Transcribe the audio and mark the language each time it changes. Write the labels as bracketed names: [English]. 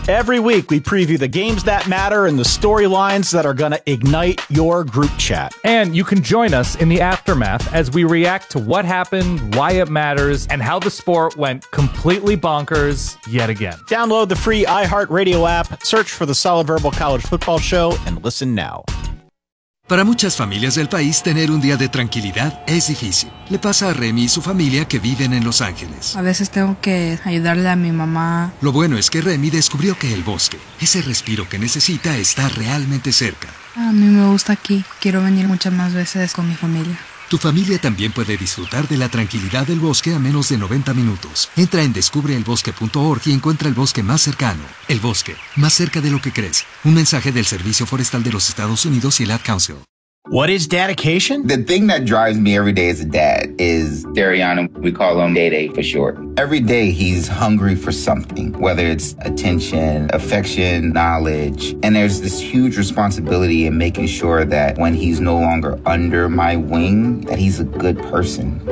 [English] Every week, we preview the games that matter and the storylines that are going to ignite your group chat. And you can join us in the aftermath as we react to what happened, why it matters, and how the sport went completely bonkers yet again. Download the free iHeartRadio app, search for the Solid Verbal College Football Show, and listen now. [Spanish] Para muchas familias del país, tener un día de tranquilidad es difícil. Le pasa a Remy y su familia que viven en Los Ángeles. A veces tengo que ayudarle a mi mamá. Lo bueno es que Remy descubrió que el bosque, ese respiro que necesita, está realmente cerca. A mí me gusta aquí. Quiero venir muchas más veces con mi familia. Tu familia también puede disfrutar de la tranquilidad del bosque a menos de 90 minutos. Entra en descubreelbosque.org y encuentra el bosque más cercano. El bosque, más cerca de lo que crees. Un mensaje del Servicio Forestal de los Estados Unidos y el Ad Council. [English] What is dedication? The thing that drives me every day as a dad is Dariano. We call him Day Day for short. Every day he's hungry for something, whether it's attention, affection, knowledge. And there's this huge responsibility in making sure that when he's no longer under my wing, that he's a good person.